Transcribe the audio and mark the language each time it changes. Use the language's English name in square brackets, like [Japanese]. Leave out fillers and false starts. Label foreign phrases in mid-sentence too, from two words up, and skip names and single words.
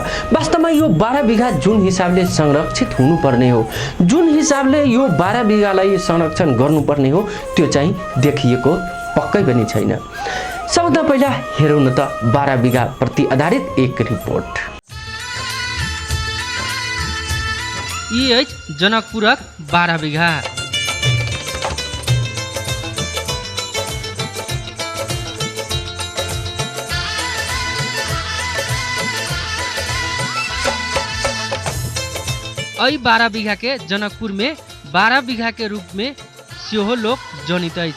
[Nepali] वास्तवमा यो 12 बिघा जुन हिसाबले संरक्षित हुनुपर्ने हो, जुन हिसाबले यो 12 बिघालाई संरक्षण गर्नुपर्ने हो, त्यो चाहिँ देखिएको पक्कै पनि छैन। सबभन्दा पहिला हेरौँ न त 12 बिघा प्रति आधारित एक रिपोर्ट। [Maithili] यी जनकपुरक 12 बिघा। ऐ 12 बीघा के जनकपुर में 12 बीघा के रूप में सेहो लोग जनित अछि।